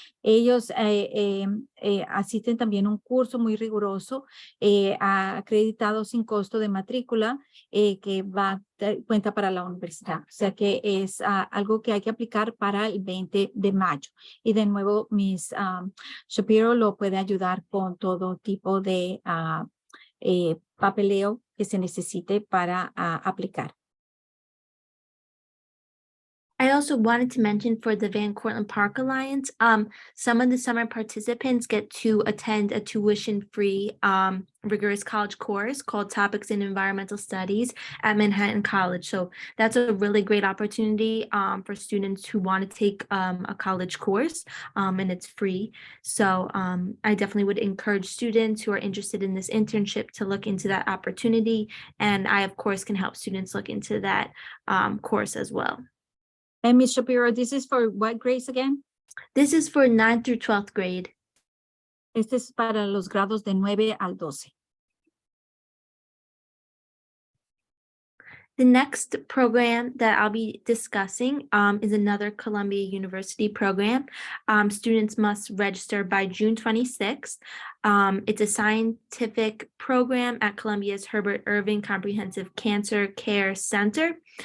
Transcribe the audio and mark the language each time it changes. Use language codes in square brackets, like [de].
[es] Ellos asisten también a un curso muy riguroso, acreditado sin costo de matrícula, que cuenta para la universidad. O sea que es algo que hay que aplicar para el 20 de mayo. Y de nuevo, Miss Shapiro lo puede ayudar con todo tipo de papeleo que se necesite para aplicar. [en] I also wanted to mention for the Van Cortlandt Park Alliance, some of the summer participants get to attend a tuition-free rigorous college course called Topics in Environmental Studies at Manhattan College. So that's a really great opportunity for students who want to take a college course, and it's free. So I definitely would encourage students who are interested in this internship to look into that opportunity. And I, of course, can help students look into that course as well. And Ms. Shapiro, this is for what grades again? This is for 9th through 12th grade. [es] Este es para los grados de 9 al 12. [en] The next program that I'll be discussing is another Columbia University program. Students must register by June 26th. It's a scientific program at Columbia's Herbert Irving Comprehensive Cancer Care Center.